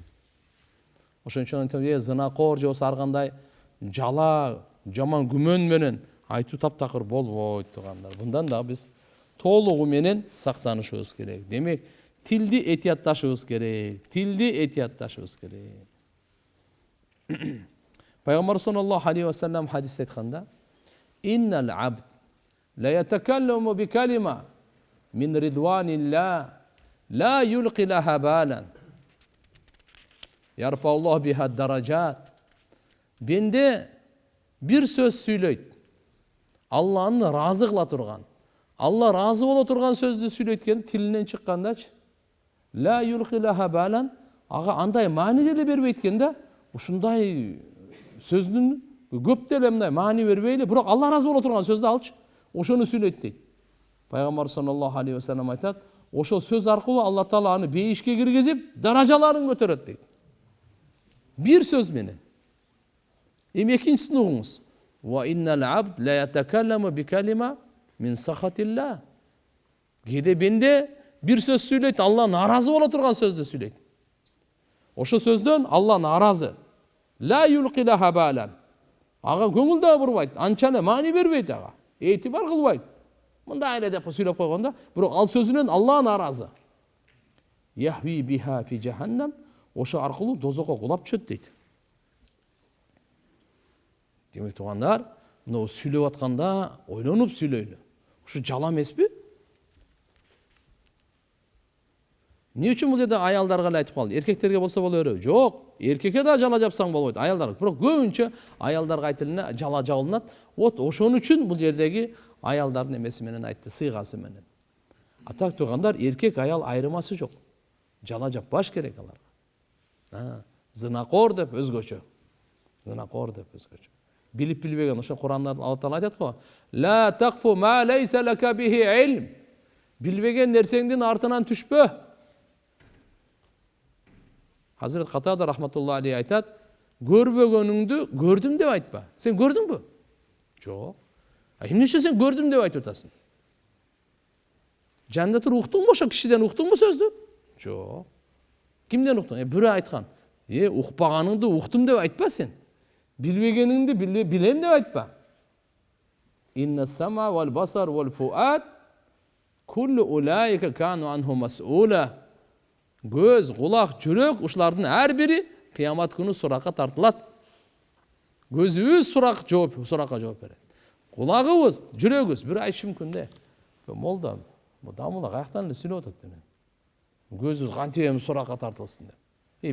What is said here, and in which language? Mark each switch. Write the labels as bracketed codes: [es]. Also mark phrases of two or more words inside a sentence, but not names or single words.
[ky] Ошон үчүн зынакор же болсо ар кандай жала, жаман күмөн менен айтуу таптакыр болбойт тугандар. Bundan да биз толугу менен сактанышыбыз керек. Демек, тилди этиятташыбыз керек. Пайгамбар [ar] صلى الله عليه وسلم [ky] хадисте айтканда: [ar] "إن العبد ليتكلم بالكلمة من رضوان الله لا يلقي لها بالا. يرفع الله بها درجات." [ky] Бенде бир сөз сүйлөйт. Алланы разы кыла турган, Алла разы боло турган сөздү сүйлөйт тилинен чыккандачы. [ar] لا يلقي لها بالا, [ky] ага андай маани деле бербейт экен да. Ушундай сөздүн көп деле мындай маани бербейли, бирок Алла разы боло турган сөздү алчы. Ошону сүйлөйт дейт. Пайгамбар [ar] صلى الله عليه وسلم [ky] айтат, ошол сөз аркылуу Алла таала аны бейишке киргизип, даражаларын көтөрөт дейт. Бир сөз менен. Экинчисин угуңуз. [ar] وإن العبد ليتكلم بالكلمة من سخط الله. [ky] Кээде бенде бир сөз сүйлөйт, Алла наразы боло турган сөздү сүйлөйт. Ошо сөздөн Алла наразы. [ar] لا يلقي لها بالا. [ky] Ага көңүл да бурбайт, анчаны маани бербейт ага. Этибар кылбайт. Мындай эле деп сүйлөп койгондо, бирок ал сөзүнөн Алла наразы. [ar] يهوي بها في جهنم. [ky] Ошо аркылуу дозокко кулап түшөт дейт. Демек тугандар, мына сүйлөп атканда ойлонуп сүйлөйлү. Ушу жала эмеспи? Эмне үчүн бул жерде аялдарга эле айтып калды? Эркектерге болсо боло береби? Жок. Эркекке да жала жапсаң болбойт, аялдарга. Бирок көбүнчө аялдарга айтылына жала жабылат. Вот ошон үчүн бул жердеги аялдардын эмеси менен айтты, сыйгасы менен. Атак тургандар, эркек аял айырмасы жок. Жала жаппаш керек аларга. Зынакор деп өзгөчө. Зынакор деп өзгөчө. Билип билбеген, ошо Куранда Алла Таала айтат го: [ar] "لا تقف ما ليس لك به علم." [ky] Билбеген нерсеңдин артынан түшпө. Hazret Qatada [ar] رحمة الله عليه [ky] айтат: "Көрбөгөнүңдү көрдүм деп айтпа. Сен көрдүңбү?" Жок. Эмне үчүн сен көрдүм деп айтып атасың? Жанында туруп уктуңбу, ошо кишиден уктуңбу сөздү? Жок. Кимден уктуң? Бирөө айткан. Укпаганыңды уктум деп айтпа сен. Билбегениңди билем деп айтпа. [ar] إن السمع والبصر والفؤاد كل أولئك كان عنه مسؤولا. [ky] Көз, кулак, жүрөк ушулардын ар бири кыямат күнү суракка тартылат. Көзүбүз суракка жооп берет. Кулагыбыз, жүрөгүбүз бир айтышы мүмкүн да. Молда, бу дамыла каяктан эле сүйлөп атат деген. Көзүбүз кантип эми суракка тартылсын деп.